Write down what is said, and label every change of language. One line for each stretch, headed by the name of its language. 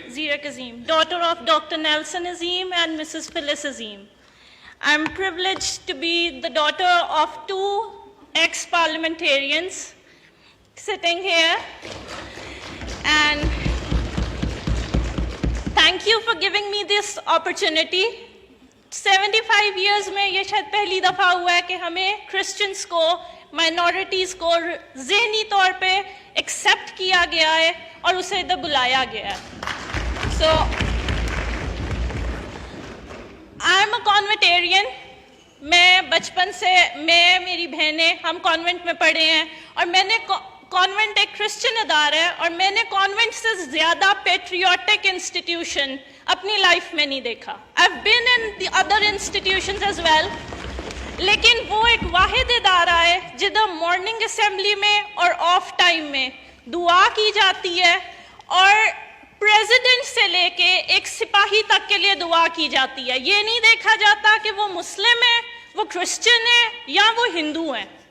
English: Zirak Azim, daughter of Dr. Nelson Azim and Mrs. Phyllis Azim. I'm privileged to be the daughter of two ex-parliamentarians sitting here. And thank you for giving me this opportunity.
Urdu: 75 years میں یہ شاید پہلی دفعہ ہوا ہے کہ ہمیں Christians کو مائنورٹیز کو ذہنی طور پہ ایکسیپٹ کیا گیا ہے اور اسے ادھر بلایا گیا ہے.
English: So I'm a conventarian.
Urdu: میں بچپن سے میری بہنیں ہم کانوینٹ میں پڑھے ہیں اور میں نے کانوینٹ ایک کرسچن ادارہ ہے اور میں نے کانوینٹ سے زیادہ پیٹریوٹک انسٹیٹیوشن اپنی لائف میں نہیں دیکھا.
English: I've been in the other institutions as well.
Urdu: لیکن وہ ایک واحد ادارہ ہے جدھر مارننگ اسمبلی میں اور آف ٹائم میں دعا کی جاتی ہے اور پریزیڈنٹ سے لے کے ایک سپاہی تک کے لیے دعا کی جاتی ہے. یہ نہیں دیکھا جاتا کہ وہ مسلم ہے, وہ کرسچن ہے یا وہ ہندو ہیں.